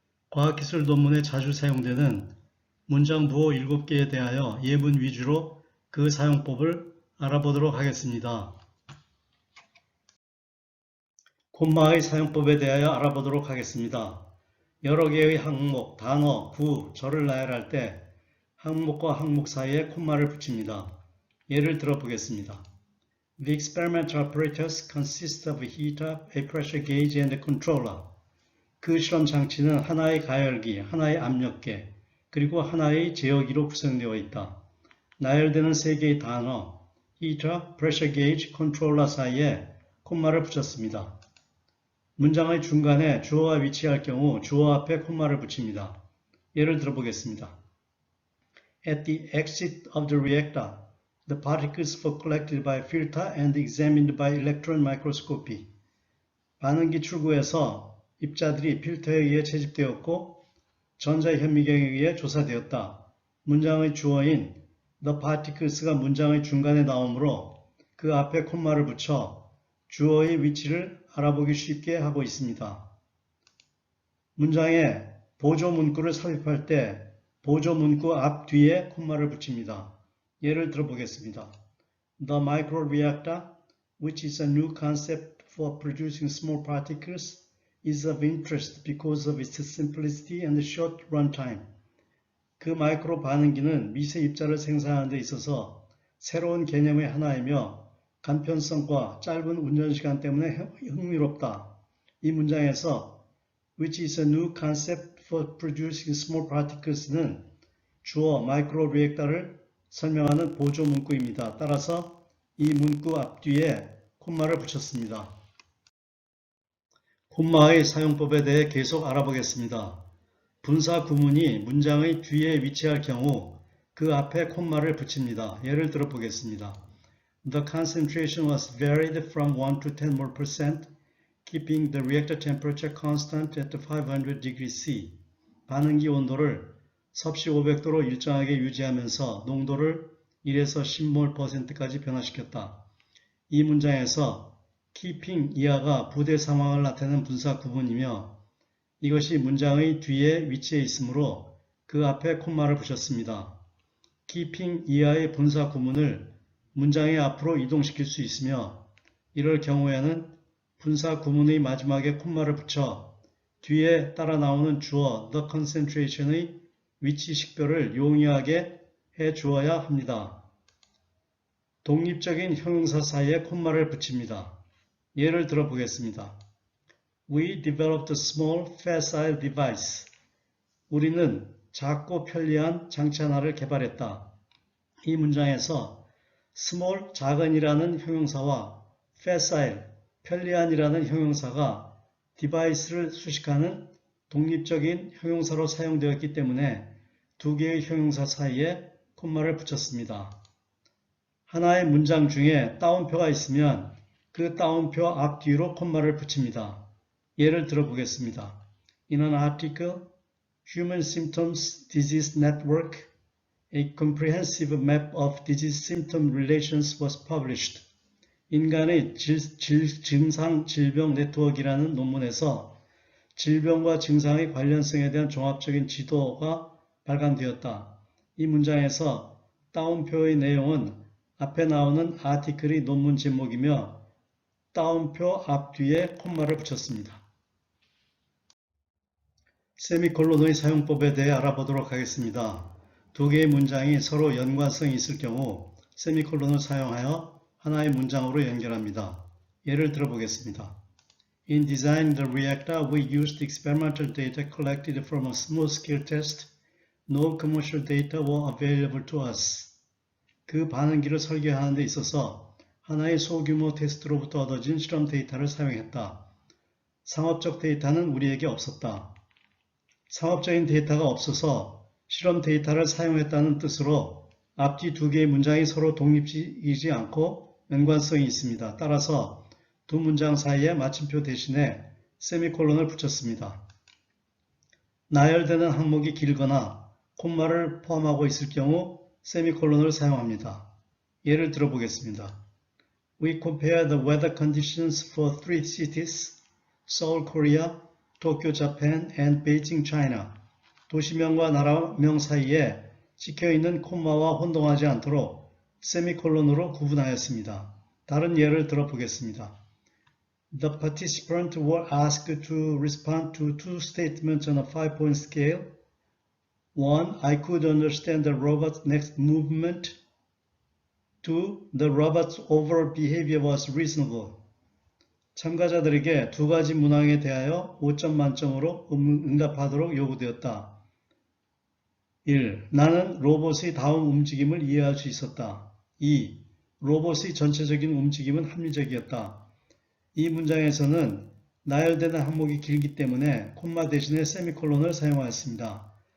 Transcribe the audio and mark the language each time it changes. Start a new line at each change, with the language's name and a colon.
Korean: 과학기술 논문에 자주 사용되는 문장 부호 7개에 대하여 예문 위주로 그 사용법을 알아보도록 하겠습니다. 콤마의 사용법에 대하여 알아보도록 하겠습니다. 여러 개의 항목, 단어, 구, 절을 나열할 때 항목과 항목 사이에 콤마를 붙입니다. 예를 들어 보겠습니다.
English: The experimental apparatus consists of a heater, a pressure gauge, and a controller.
Korean: 그 실험 장치는 하나의 가열기, 하나의 압력계, 그리고 하나의 제어기로 구성되어 있다. 나열되는 세 개의 단어, heater, pressure gauge, controller 사이에 콤마를 붙였습니다. 문장의 중간에 주어가 위치할 경우 주어 앞에 콤마를 붙입니다. 예를 들어 보겠습니다.
English: At the exit of the reactor, the particles were collected by a filter and examined by electron microscopy.
Korean: 반응기 출구에서 입자들이 필터에 의해 채집되었고 전자현미경에 의해 조사되었다. 문장의 주어인
English: the particles
Korean: 가 문장의 중간에 나오므로 그 앞에 콤마를 붙여 주어의 위치를 알아보기 쉽게 하고 있습니다. 문장에 보조 문구를 삽입할 때 보조 문구 앞 뒤에 콤마를 붙입니다. 예를 들어 보겠습니다.
English: The microreactor, which is a new concept for producing small particles, is of interest because of its simplicity and short runtime.
Korean: 그 마이크로 반응기는 미세 입자를 생산하는 데 있어서 새로운 개념의 하나이며 간편성과 짧은 운전시간 때문에 흥미롭다. 이 문장에서
English: which is a new concept for producing small particles
Korean: 는 주어 마이크로 리액터를 설명하는 보조 문구입니다. 따라서 이 문구 앞뒤에 콤마를 붙였습니다. 콤마의 사용법에 대해 계속 알아보겠습니다. 분사 구문이 문장의 뒤에 위치할 경우 그 앞에 콤마를 붙입니다. 예를 들어 보겠습니다.
English: The concentration was varied from 1 to 10 mole%, keeping the reactor temperature constant at 500 degrees C.
Korean: 반응기 온도를 섭씨 500도로 일정하게 유지하면서 농도를 1에서 10몰%까지 변화시켰다. 이 문장에서 keeping 이하가 부대 상황을 나타내는 분사 구문이며 이것이 문장의 뒤에 위치해 있으므로 그 앞에 콤마를 붙였습니다. keeping 이하의 분사 구문을 문장의 앞으로 이동시킬 수 있으며 이럴 경우에는 분사 구문의 마지막에 콤마를 붙여 뒤에 따라 나오는 주어
English: the concentration
Korean: 의 위치 식별을 용이하게 해 주어야 합니다. 독립적인 형용사 사이에 콤마를 붙입니다. 예를 들어 보겠습니다.
English: We developed a small facile device.
Korean: 우리는 작고 편리한 장치 하나를 개발했다. 이 문장에서 small, 작은이라는 형용사와 facile, 편리한이라는 형용사가 device를 수식하는 독립적인 형용사로 사용되었기 때문에 두 개의 형용사 사이에 콤마를 붙였습니다. 하나의 문장 중에 따옴표가 있으면 그 따옴표 앞 뒤로 콤마를 붙입니다. 예를 들어 보겠습니다.
English: In an article, Human Symptoms Disease Network, A comprehensive map of disease symptom relations was published.
Korean: 인간의 증상 질병 네트워크라는 논문에서 질병과 증상의 관련성에 대한 종합적인 지도가 발간되었다. 이 문장에서 따옴표의 내용은 앞에 나오는 아티클의 논문 제목이며 따옴표 앞 뒤에 콤마를 붙였습니다. 세미콜론의 사용법에 대해 알아보도록 하겠습니다. 두 개의 문장이 서로 연관성이 있을 경우 세미콜론을 사용하여 하나의 문장으로 연결합니다. 예를 들어 보겠습니다.
English: In designing the reactor, we used experimental data collected from a small-scale test. No commercial data were available to us.
Korean: 그 반응기를 설계하는 데 있어서 하나의 소규모 테스트로부터 얻어진 실험 데이터를 사용했다. 상업적 데이터는 우리에게 없었다. 상업적인 데이터가 없어서 실험 데이터를 사용했다는 뜻으로 앞뒤 두 개의 문장이 서로 독립이지 않고 연관성이 있습니다. 따라서 두 문장 사이에 마침표 대신에 세미콜론을 붙였습니다. 나열되는 항목이 길거나 콤마를 포함하고 있을 경우 세미콜론을 사용합니다. 예를 들어보겠습니다. We compare the weather conditions for three cities, Seoul, Korea, Tokyo, Japan, and Beijing, China. 도시명과 나라명 사이에 찍혀있는 콤마와 혼동하지 않도록 세미콜론으로 구분하였습니다. 다른 예를 들어보겠습니다.
English: The participants were asked to respond to two statements on a 5-point scale. 1. I could understand the robot's next movement. 2. The robot's overall behavior was reasonable.
Korean: 참가자들에게 두 가지 문항에 대하여 5점 만점으로 응답하도록 요구되었다. 1. 나는 로봇의 다음 움직임을 이해할 수 있었다. 2. 로봇의 전체적인 움직임은 합리적이었다. 이 문장에서는 나열되는 항목이 길기 때문에 콤마 대신에 세미콜론을 사용하였습니다.